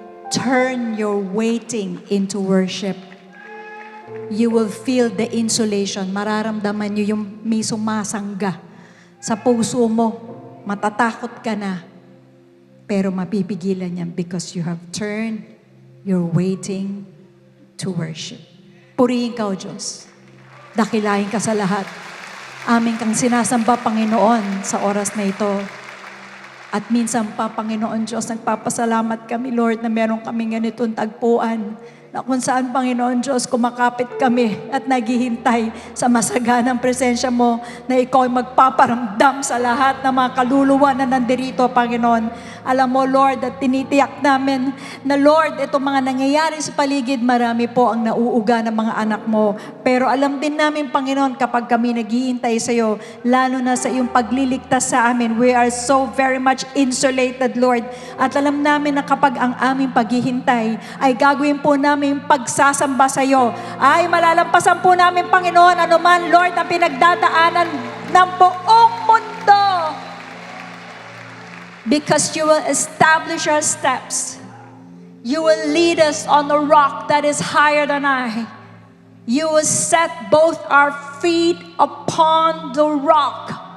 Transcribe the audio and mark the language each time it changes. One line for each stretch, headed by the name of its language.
English: Turn your waiting into worship. You will feel the insulation.
Filipino: Mararamdaman nyo yung may sumasangga sa puso mo. Matatakot ka na. Pero mapipigilan yan
English: because you have turned your waiting to worship.
Filipino: Purihin ka, O Diyos. Dakilain ka sa lahat. Amin kang sinasamba, Panginoon, sa oras na ito. At minsan pa, Panginoon Diyos, nagpapasalamat kami, Lord, na meron kami ganitong tagpuan na kung saan, Panginoon Diyos, kumakapit kami at naghihintay sa masaganang presensya mo na ikaw ay magpaparamdam sa lahat ng mga kaluluwa na nandirito, Panginoon. Alam mo, Lord, at tinitiyak namin na, Lord, itong mga nangyayari sa paligid, marami po ang nauuga ng mga anak mo. Pero alam din namin, Panginoon, kapag kami naghihintay sa iyo, lalo na sa iyong pagliligtas sa amin,
English: we are so very much insulated,
Filipino: Lord. At alam namin na kapag ang aming paghihintay ay gagawin po namin pagsasamba sa iyo, ay malalampasan po namin, Panginoon, anuman, Lord, na pinagdadaanan ng buong mundo.
English: Because you will establish our steps. You will lead us on the rock that is higher than I. You will set both our feet upon the rock.